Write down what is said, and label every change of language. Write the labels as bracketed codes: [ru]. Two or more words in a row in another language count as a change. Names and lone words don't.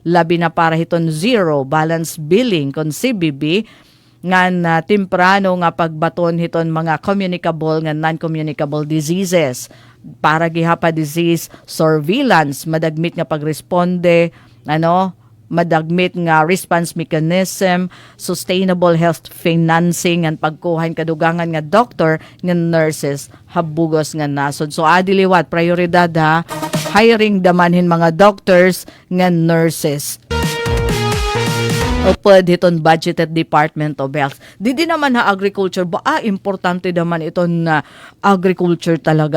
[war] labi na para hiton [en] zero balance billing [war] kon CBB nga temprano nga pagbaton hiton mga communicable nga [en] non-communicable diseases [war] para gihapa [en] disease surveillance, [war] madagmit nga pagresponde, madagmit nga [en] response mechanism, sustainable health financing [war] and pagkuhan kadugangan nga doctor nga nurses habugos nga nasod. So adiliwat prioridad ha, hiring damanhin mga doctors nga nurses. Upod hiton budgeted Department of Health. Di naman ha agriculture importante naman iton na agriculture talaga.